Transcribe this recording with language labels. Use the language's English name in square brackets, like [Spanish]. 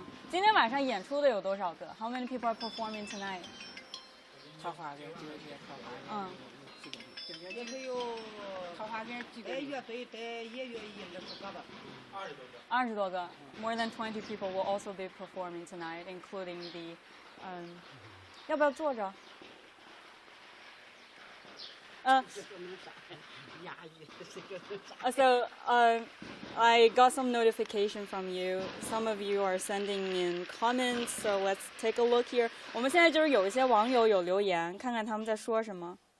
[Chinese] 今天晚上演出的有多少个 ？ [English] How many people are performing tonight？ [Chinese] 桃花的这些桃花。也没有桃花跟这个乐队的也有20多个。 20多个 [English] ，more than 20 people will also be performing tonight, including the， [Chinese] 要不要坐着？ [English] So I got some notification from you. Some of you are sending in comments, so let's take a look here. [Chinese] 我们现在就是有一些网友有留言，看看他们在说什么。